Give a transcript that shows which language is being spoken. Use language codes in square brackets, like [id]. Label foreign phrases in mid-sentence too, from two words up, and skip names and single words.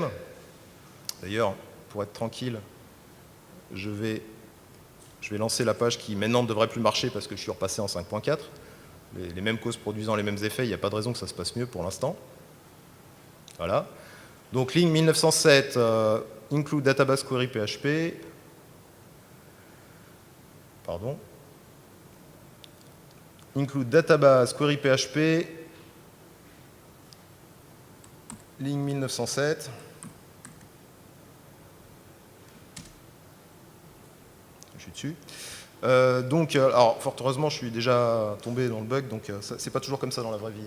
[fr] D'ailleurs, pour être tranquille, je vais lancer la page qui maintenant ne devrait plus marcher parce que je suis repassé en 5.4. Les mêmes causes produisant les mêmes effets, il n'y a pas de raison que ça se passe mieux pour l'instant. Voilà. Donc ligne 1907, [en] include database query PHP. [fr] Pardon. [en] Include database query PHP. [fr] Ligne 1907. Je suis dessus. Donc, alors, fort heureusement, je suis déjà tombé dans le bug, donc c'est pas toujours comme ça dans la vraie vie. Hein.